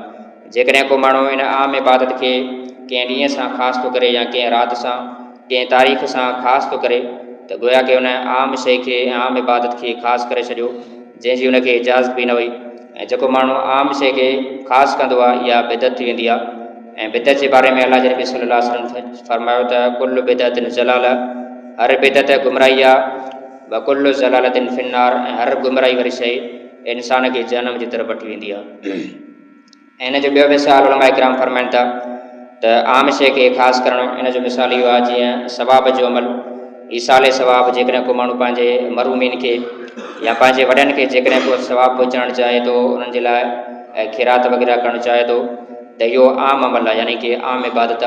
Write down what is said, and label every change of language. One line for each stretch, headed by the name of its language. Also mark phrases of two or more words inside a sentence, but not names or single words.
Sindhi: जेकॾहिं को माण्हू इन आम इबादत खे कंहिं ॾींहं सां ख़ासि थो करे या कंहिं राति सां कंहिं तारीख़ सां ख़ासि थो करे त गोया की उन आम शइ खे ऐं आम इबादत खे ख़ासि करे छॾियो जंहिंजी उनखे इजाज़त बि न हुई। ऐं जेको माण्हू आम शइ खे ख़ासि कंदो आहे इहा बिदत थी वेंदी आहे। ऐं बिदत जे बारे में अल्लाह जे नबी
Arabic: صلى الله عليه وسلم
Sindhi: फरमायो त
Arabic: كل بدعة ضلالة,
Sindhi: हर बिदत गुमराही आहे,
Arabic: وكل ضلالة في النار,
Sindhi: ऐं हर गुमराही वारी शइ इंसान खे जनम जी तरफ़ वठी वेंदी आहे। ऐं इन जो ॿियो मिसाल उलमा इकराम फरमाइनि था त आम शइ खे ख़ासि करणु, इन जो मिसाल इहो आहे जीअं सवाब जो अमल, ईसाले सवाब, जेकॾहिं को माण्हू पंहिंजे मरूमीन खे या पंहिंजे वॾनि खे जेकॾहिं को सवाब पहुचाइणु चाहे थो, उन्हनि जे लाइ खैरात वग़ैरह करणु चाहे थो, त इहो आम अमल आहे, यानी कि आम इबादत आहे।